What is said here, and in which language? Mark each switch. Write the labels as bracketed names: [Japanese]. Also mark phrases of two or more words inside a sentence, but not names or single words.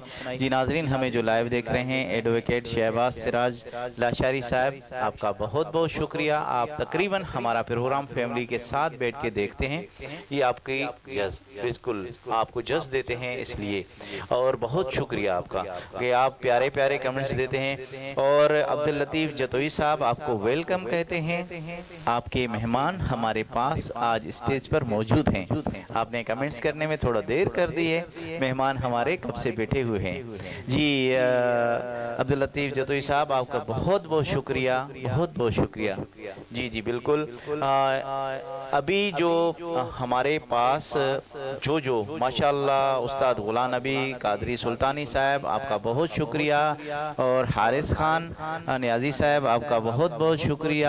[Urdu] جی ناظرین، ہمیں جو لائیو دیکھ رہے ہیں ایڈووکیٹ شہباز سراج لاشاری صاحب، آپ کا بہت بہت شکریہ. آپ تقریباً ہمارا پروگرام فیملی کے ساتھ بیٹھ کے دیکھتے ہیں، یہ آپ کی جج بالکل آپ کو جج دیتے ہیں اس لیے، اور بہت شکریہ آپ کا کہ آپ پیارے پیارے کمنٹس دیتے ہیں. اور عبداللطیف جتوئی صاحب آپ کو ویلکم کہتے ہیں. آپ کے مہمان ہمارے پاس آج اسٹیج پر موجود ہیں. آپ نے کمنٹس کرنے میں تھوڑا دیر کر دی ہے، مہمان ہمارے کب سے بیٹھے ہوئے ہیں. جی عبداللطیف جتوئی صاحب، آپ کا بہت بہت شکریہ، بہت بہت شکریہ. جی جی بالکل. ابھی جو ہمارے پاس جو ماشاءاللہ استاد غلام نبی قادری سلطانی صاحب، آپ کا بہت شکریہ. اور حارث خان نیازی صاحب، آپ کا بہت بہت شکریہ.